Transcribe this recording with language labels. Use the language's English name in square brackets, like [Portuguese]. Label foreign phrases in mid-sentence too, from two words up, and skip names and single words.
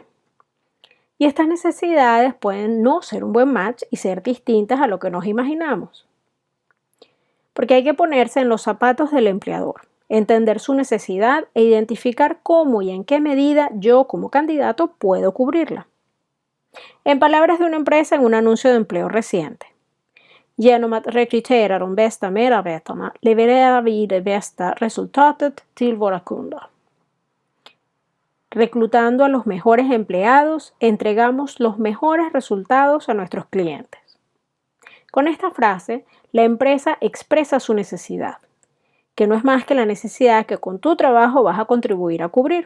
[Spanish] Y estas necesidades pueden no ser un buen match y ser distintas a lo que nos imaginamos. Porque hay que ponerse en los zapatos del empleador, entender su necesidad e identificar cómo y en qué medida yo como candidato puedo cubrirla. En palabras de una empresa en un anuncio de empleo reciente. [Swedish] Genom att rekrytera de bästa medarbetarna levererar vi det bästa resultatet till våra kunder. [Spanish] Reclutando a los mejores empleados, entregamos los mejores resultados a nuestros clientes. Con esta frase, la empresa expresa su necesidad, que no es más que la necesidad que con tu trabajo vas a contribuir a cubrir.